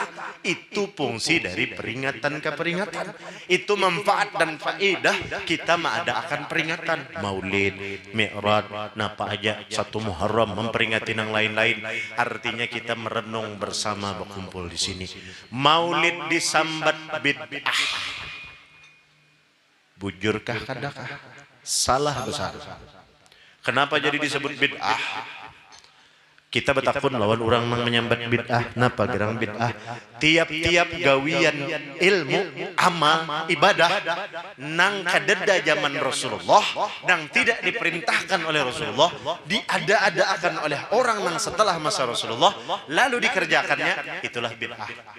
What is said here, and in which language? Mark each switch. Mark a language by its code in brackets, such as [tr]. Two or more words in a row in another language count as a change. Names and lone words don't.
[id] Itu fungsi dari peringatan ke peringatan. Itu manfaat dan faedah kita mengadakan peringatan Maulid, Mi'raj, napa aja 1 Muharram memperingati yang lain-lain. Artinya kita merenung bersama berkumpul di sini. [bjn] Maulid disambat bid'ah. Bujurkah kadakah? [id] Salah besar. Kenapa jadi disebut bid'ah? [bjn] Kita betakun lawan orang nang menyambat bid'ah, napa gerang bid'ah? Tiap-tiap gawian ilmu, amal, ibadah nang kadeda zaman Rasulullah, nang tidak diperintahkan oleh Rasulullah, diada-adakan oleh orang nang setelah masa Rasulullah, lalu dikerjakannya, itulah bid'ah.